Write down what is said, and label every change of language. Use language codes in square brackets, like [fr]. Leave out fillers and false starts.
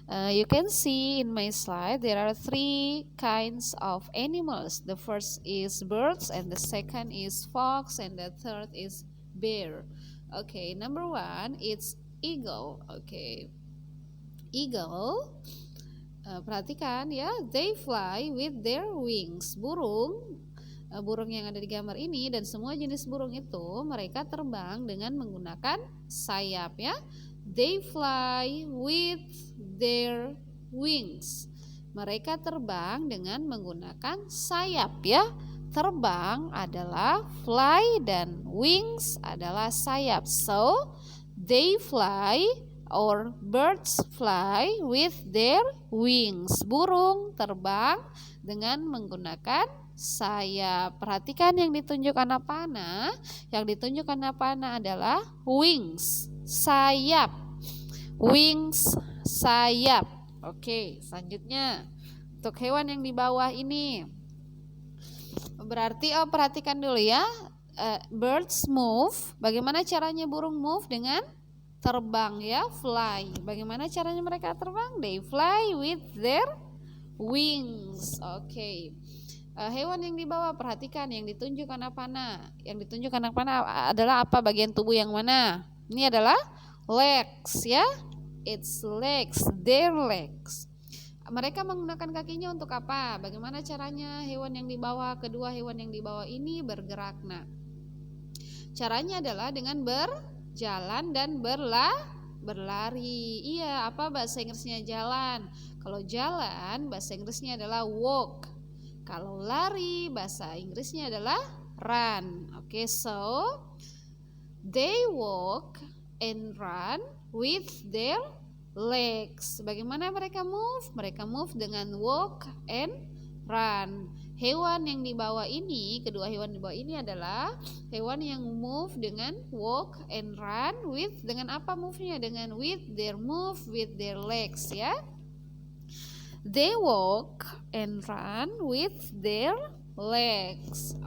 [en] You can see in my slide there are three kinds of animals. The first is birds, and the second is fox, and the third is bear. Okay, number one, it's eagle. Okay, eagle. [id] Perhatikan ya, [en] they fly with their wings. [id] Burung yang ada di gambar ini dan semua jenis burung itu mereka terbang dengan menggunakan sayap ya. [en] They fly with their wings. [id] Mereka terbang dengan menggunakan sayap ya. Terbang adalah fly dan wings adalah sayap. [en] So, they fly or birds fly with their wings. [id] Burung terbang dengan menggunakan sayap. Perhatikan yang ditunjukkan panah. Yang ditunjukkan panah adalah wings, sayap. Wings, sayap. Oke, selanjutnya untuk hewan yang di bawah ini berarti perhatikan dulu ya. [en] Birds move. [id] Bagaimana caranya burung move? Dengan terbang ya, fly. Bagaimana caranya mereka terbang? [en] They fly with their wings. [id] Oke. Hewan yang di bawah, perhatikan yang ditunjukkan panah. Yang ditunjukkan panah adalah apa? Bagian tubuh yang mana? Ini adalah legs ya. [en] It's legs, their legs. [id] Mereka menggunakan kakinya untuk apa? Bagaimana caranya hewan yang di bawah, kedua hewan yang di bawah ini bergerak? Nah, caranya adalah dengan berjalan dan berlari. Iya, apa bahasa Inggrisnya jalan? Kalau jalan, bahasa Inggrisnya adalah walk. Kalau lari, bahasa Inggrisnya adalah run. [en] Okay, so they walk and run with their legs. [id] Bagaimana mereka move? Mereka move dengan [en] walk and run. [id] Hewan yang di bawah ini, kedua hewan di bawah ini adalah hewan yang move dengan [en] walk and run with, [id] dengan apa move-nya? Dengan [en] with their legs ya. They walk and run with their legs.